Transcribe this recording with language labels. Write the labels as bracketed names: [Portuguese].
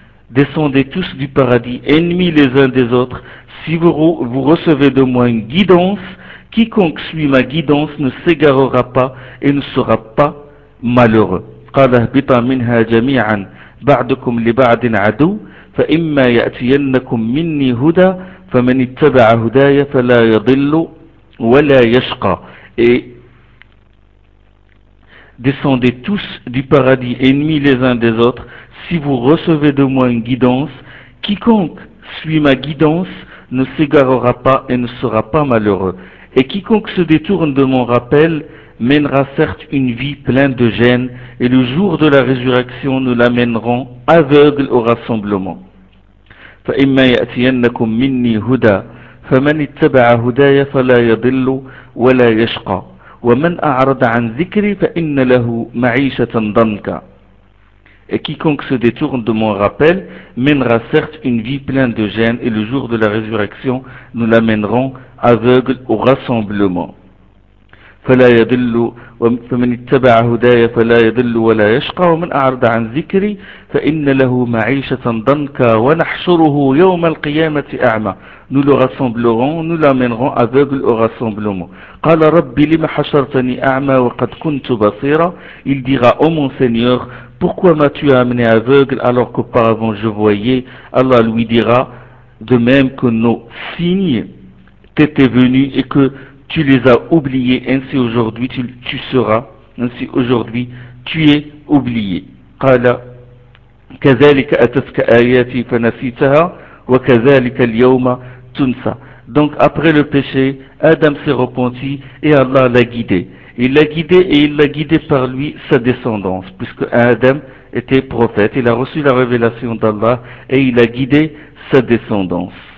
[French] Descendez tous du paradis, ennemis les uns des autres. Si vous recevez de moi une guidance, quiconque suit ma guidance ne s'égarera pas et ne sera pas malheureux. [Arabic] قال اهبطا منها جميعا بعضكم لبعض عدو فإما يأتينكم مني هدى فمن اتبع هداي فلا يضل ولا يشقى. [French] Descendez tous du paradis, ennemis les uns des autres. Si vous recevez de moi une guidance, quiconque suit ma guidance ne s'égarera pas et ne sera pas malheureux. Et quiconque se détourne de mon rappel mènera certes une vie pleine de gêne, et le jour de la résurrection nous l'amènerons aveugle au rassemblement. [Arabic] فَإِمَّا يَأْتِيَنَّكُمْ مِنِّي هُدَى فَمَنِ اتَّبَعَ هُدَايَ فَلَا يَضِلُّ وَلَا يَشْقَى وَمَنْ أَعْرَضَ عَنْ ذِكْرِ فَإِنَّ لَهُ مَعِيشَةً ضَنْكًا. [French] Et quiconque se détourne de mon rappel mènera certes une vie pleine de gêne, et le jour de la résurrection nous l'amènerons aveugle au rassemblement. [Arabic] فلا يضل ومن اتبع هداي فلا يضل ولا يشقى ومن أعرض عن ذكري فإن له معيشة ضنكا ونحشره يوم القيامة أعمى. [French] Nous le rassemblerons, nous l'amènerons aveugle au rassemblement. [Arabic] قال ربي لما حشرتني أعمى وقد كنت بصيرا. [French] Il dira, ô mon Seigneur, pourquoi m'as-tu amené aveugle alors qu'auparavant je voyais? Allah lui dira, de même que nos signes t'étaient venus et que tu les as oubliés, ainsi aujourd'hui tu seras, ainsi aujourd'hui tu es oublié. [Arabic] قال كذلك أتتك آياتي فنسيتها وكذلك اليوم تنسى. [French] Donc après le péché, Adam s'est repenti et Allah l'a guidé. Il l'a guidé et il l'a guidé par lui sa descendance, puisque Adam était prophète, il a reçu la révélation d'Allah et il a guidé sa descendance.